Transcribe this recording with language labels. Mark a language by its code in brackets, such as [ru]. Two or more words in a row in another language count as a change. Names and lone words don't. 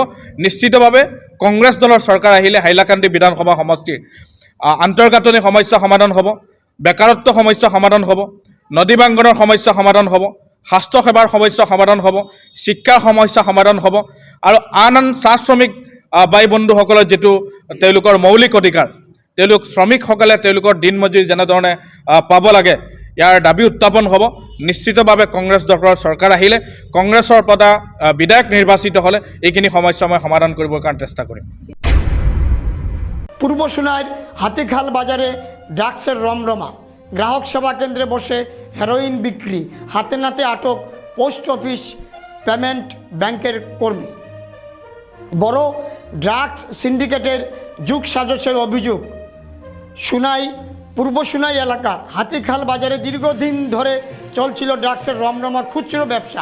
[as] নিশ্চিতভাৱে কংগ্ৰেছ দলৰ চৰকাৰ আহিলে হাইলাকান্দি বিধানসভা সমষ্টিৰ আন্তঃগাঁথনি সমস্যা সমাধান হ'ব, বেকাৰত্ব সমস্যা সমাধান হ'ব, নদী বাংগনৰ সমস্যা সমাধান হ'ব, স্বাস্থ্যসেৱাৰ সমস্যা সমাধান হ'ব, শিক্ষাৰ সমস্যা সমাধান হ'ব আৰু আন চাহ শ্ৰমিক বাই বন্ধুসকলৰ যিটো তেওঁলোকৰ মৌলিক অধিকাৰ, তেওঁলোক শ্ৰমিকসকলে তেওঁলোকৰ দিন মজুৰি যেনেধৰণে পাব লাগে, ইয়াৰ দাবী উত্থাপন হ'ব। নিশ্চিতভাৱে কংগ্ৰেছ দলৰ চৰকাৰ আহিলে, কংগ্ৰেছৰ পৰা বিধায়ক নিৰ্বাচিত হ'লে এইখিনি সমস্যা মই সমাধান কৰিবৰ কাৰণে চেষ্টা কৰিম। [bn] পূর্ব সোনাইর হাতিখাল বাজারে ড্রাগসের রমরমা, গ্রাহক সেবা কেন্দ্রে বসে হেরোইন বিক্রি, হাতে নাতে আটক পোস্ট অফিস পেমেন্ট ব্যাংকের কর্মী। বড় ড্রাগস সিন্ডিকেটের যুগ সাজসের অভিযোগ সোনাই, পূর্ব সোনাই এলাকার হাতিখাল বাজারে দীর্ঘদিন ধরে চলছিল ড্রাগসের রমরমার খুচরো ব্যবসা।